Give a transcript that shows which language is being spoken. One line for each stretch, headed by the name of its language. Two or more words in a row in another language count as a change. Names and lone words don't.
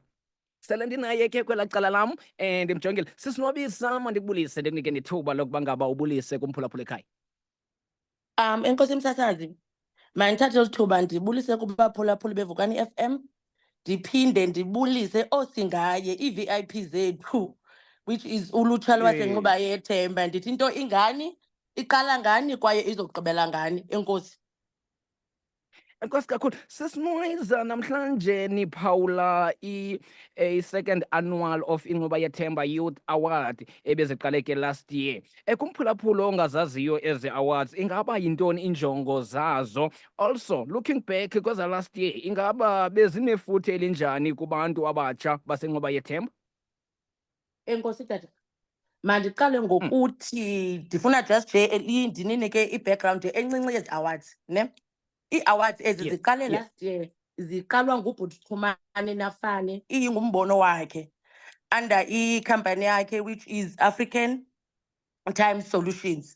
Xhosa: Sele ndinaye ke kwelaa cala lam ndimjongile. Sisinwabisa, mandikubulise ndikunike nethuba lokuba ngaba ubulise kumphulaphula ekhaya. Enkosi msasazi, mandithathe eli thuba ndibulise kubaphulaphuli beVukani FM, ndiphinde ndibulise oosingaye ii-VIP zethu,
English: which is
Xhosa: ulutsha lwaseNcuba yeThemba. Ndithi into ingani, iqala ngani kwaye izogqibela ngani. Enkosi. Enkosi kakhulu. Sisinwayza, namhlanje niphawula
English: i-second annual of
Xhosa: Incuba yeThemba Youth Award ebeziqaleke
English: last year.
Xhosa: Kumphulaphula ongazaziyo ezi awards, ingaba yintoni injongo zazo?
English: Also, looking back
Xhosa: kweza
English: last year,
Xhosa: ingaba bezinefuthe elinjani kubantu abatsha baseNcuba yeThemba? Enkosi tata. Mandiqale ngokuthi ndifuna just nje ndininike i-background encinci yezi awards, ne? Ii-awards ezi ziqale
English: last year,
Xhosa: ziqalwa nguBhuti Chumane Nafane, ingumbono wakhe under ikhampani yakhe
English: which is
Xhosa: African Times Solutions.